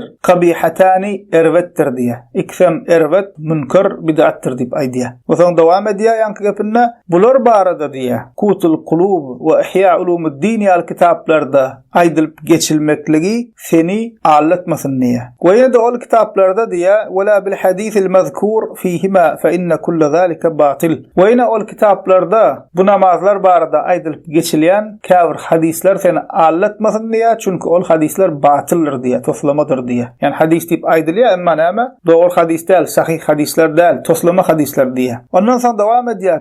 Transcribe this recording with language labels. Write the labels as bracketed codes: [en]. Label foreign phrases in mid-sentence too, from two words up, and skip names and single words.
[tk] Kabihatani, erwettir diýär. İkisem erwet, munkar, bid'attir diýip aýdýar. We soň dowam edýär ýanky gepinde. Bular barada diýär. Qutul Qulub we Ihya Ulumuddin ýaly kitaplarda aýdylyp geçilmekligi seni allatmasyn diýär. We ýa-da ol kitaplarda diýär: [ar] "ولا بالحديث المذكور فيهما فإن كل ذلك باطل." [tk] We ýene ol kitaplarda bu namazlar barada aýdylyp geçilýän käbir hadisler seni allatmasyn diýär, çünki ol hadisler batyldyr diýär, toslamadyr diýär. Yani hadis diýip aýdylýar, emma näme? Dogry hadis däl, sahih hadisler däl, toslama hadisler diýär. Ondan soň dowam edýär.